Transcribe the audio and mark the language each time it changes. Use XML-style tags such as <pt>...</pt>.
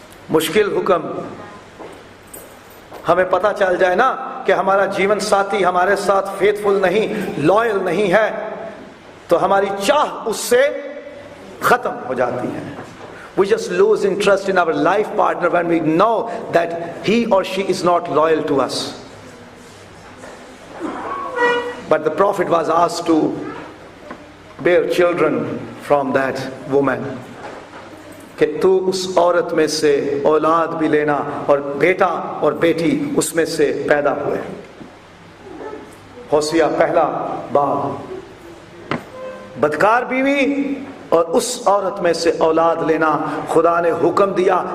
<hi>मुश्किल हुक्म। हमें पता चल जाए ना कि हमारा जीवन साथी हमारे साथ फेथफुल नहीं, लॉयल नहीं है, तो हमारी चाह उससे खत्म हो जाती है।</hi> <en>We just lose interest in our life partner when we know that he or she is not loyal to us. But the prophet was asked to bear children from that woman.</en> <hi>कि तू उस औरत में से औलाद भी लेना, और बेटा और बेटी उसमें से पैदा हुए। होसिया पहला बाब। बदकार बीवी और उस औरत में से औलाद लेना खुदा ने हुक्म दिया।</hi>